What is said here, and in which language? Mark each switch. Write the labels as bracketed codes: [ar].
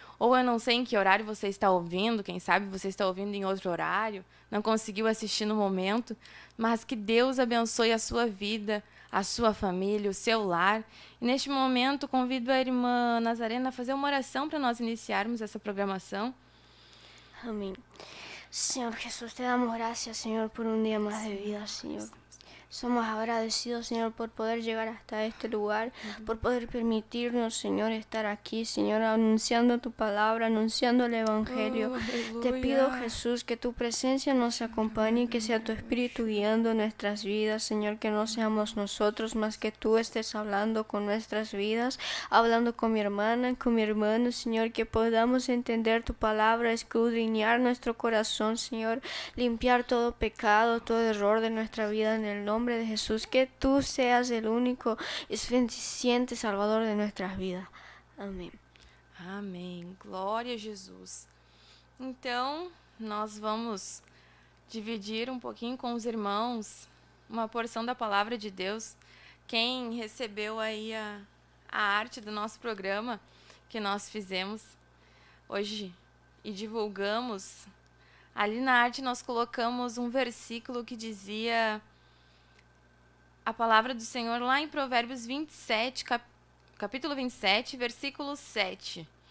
[pt] Ou eu não sei em que horário você está ouvindo, quem sabe você está ouvindo em outro horário, não conseguiu assistir no momento, mas que Deus abençoe a sua vida, a sua família, o seu lar. E neste momento convido a irmã Nazarena a fazer uma oração para nós iniciarmos essa programação. [es] Amén. Señor Jesús, te damos gracias, Señor, por un día más de vida, Señor. Somos agradecidos, Señor, por poder llegar hasta este lugar, por poder permitirnos, Señor, estar aquí, Señor, anunciando tu palabra, anunciando el Evangelio. Te pido, Jesús, que tu presencia nos acompañe, que sea tu Espíritu guiando nuestras vidas, Señor, que no seamos nosotros, más que tú estés hablando con nuestras vidas, hablando con mi hermana, con mi hermano, Señor, que podamos entender tu palabra, escudriñar nuestro corazón, Señor, limpiar todo pecado, todo error de nuestra vida en el nombre de Jesús, que tú seas el único y suficiente Salvador de nuestras vidas. [pt] Amém. Amém. Glória a Jesus. Então, nós vamos dividir um pouquinho com os irmãos uma porção da palavra de Deus. Quem recebeu aí a arte do nosso programa que nós fizemos hoje e divulgamos, ali na arte nós colocamos um versículo que dizia a palavra do Senhor lá em Provérbios 27, capítulo 27, versículo 7.